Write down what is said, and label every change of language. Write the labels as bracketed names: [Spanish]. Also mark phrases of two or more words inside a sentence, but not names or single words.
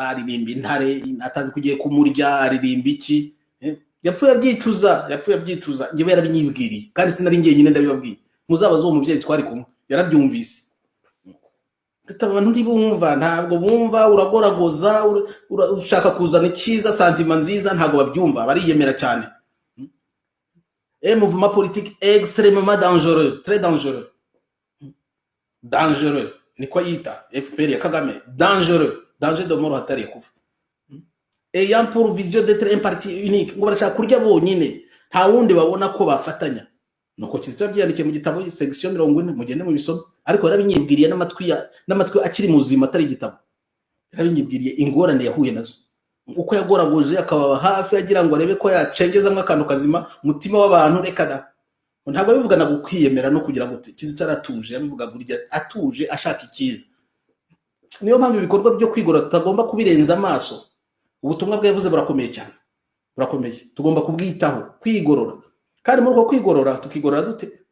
[Kinyarwanda] aririmba intare atazi kugiye kumurya aririmba iki yapfuye abyicuza ngiye yarabinyibwiriye kandi sinari ngiye nyine ndabibabwiye muzabaza uwo muvyeyi twari kumwe yarabyumvise abantu ntibumva ntabwo bumva uragoragoza ushaka kuzana ikiza santima nziza ntabwo babyumva bariyemera cyane [French] mouvement politique extrêmement dangereux très dangereux [Kinyarwanda] niko yita FPR ya Kagame [French] danger de mort [Swahili] hatari kufa [French] ayant pour vision d'être un parti unique [Kinyarwanda] ngo barashaka kurya bonyine nta wundi babona ko bafatanya nuko Kizito yabyandike mu gitabo section 40 mugende mu bisomo ariko yarabinyibwiriye n'amatwi akiri muzima atari igitabo yarabinyibwiriye ingorane yahuye nazo uko yagoragoje akaba hafi agira ngo arebe ko yacengeza akantu kazima mutima w'abantu reka da ntabwo bivugana gukwiyemera no kugira ngo Kizito aratuje yabivuga burya atuje ashaka ikiza niyo mpamvu ibikorwa byo kwigora tutagomba kubirenza amaso ubutumwa bwe yavuze burakomeye cyane burakomeye tugomba kubwitaho kwigorora kandi muri uko kwigorora tukigorora dute